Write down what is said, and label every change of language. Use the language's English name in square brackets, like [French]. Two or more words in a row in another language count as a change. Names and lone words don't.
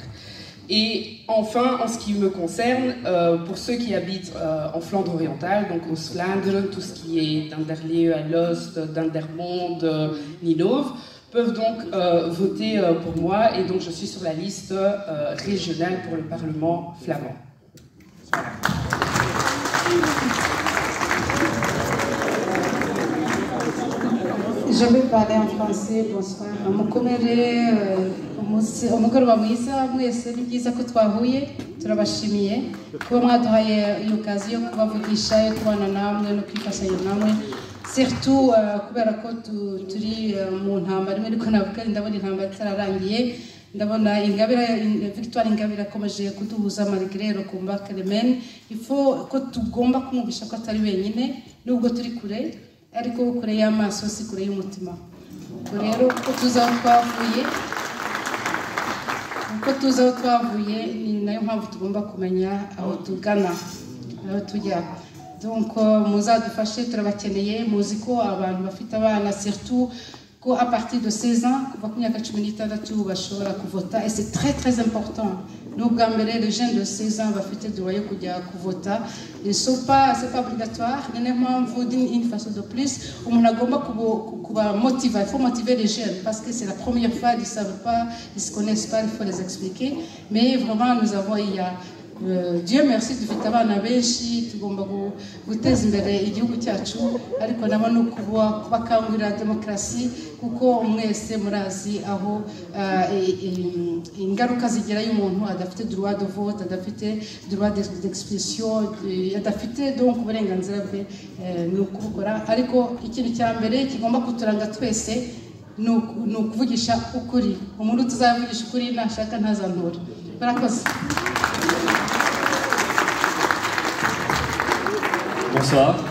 [French] Et enfin, en ce qui me concerne, pour ceux qui habitent en Flandre orientale, donc au Vlaanderen, tout ce qui est d'Anderleeuw, Alost, Dendermonde, Ninove, peuvent donc voter pour moi et donc je suis sur la liste régionale pour le Parlement flamand. Voilà. Je vais parler en français, bonsoir. [Kinyarwanda] Umugoroba mwiza mwese ni byiza ko twahuye turabashimiye kuba mwaduhaye iyo kazi yo kubavugisha yo kubana namwe no kwifashanya namwe surtout kubera ko turi mu ntambara imwe ariko navuga ndabona intambara itararangiye ndabona Victoire Ingabire akomeje kuduhuza [French] malgré le combat qu'elle mène il faut [Kinyarwanda] ko tugomba kumubisha ko atari wenyine nubwo turi kure ariko kure y'amaso si kure y'umutima rero ko tuzaho twavuye ni nayo mpamvu tugomba kumenya aho tugana aho tujya donc muzadufashe turabakeneye muzi ko abantu bafite abana [French] surtout à partir de 16 ans, et c'est très très important. Nous, les jeunes de 16 ans, c'est pas obligatoire. Il façon de plus. Il faut motiver les jeunes parce que c'est la première fois, ils ne savent pas, ils ne se connaissent pas, il faut les expliquer. Mais vraiment, nous avons, Dieu merci [Kinyarwanda] dufite abana benshi tugomba guteza imbere igihugu cyacu ariko nabo no kubakangurira demokarasi kuko mwese murazi aho ingaruka zigera y'umuntu adafite [French] droit de vote [Kinyarwanda] adafite [French] droit d'expression [Kinyarwanda] adafite donc uburenganzira bwe no kubukora ariko ikintu cya mbere kigomba kuturanga twese no kuvugisha ukuri umuntu tuzavugisha ukuri nashaka ntazantora barakoze. [French] Bonsoir.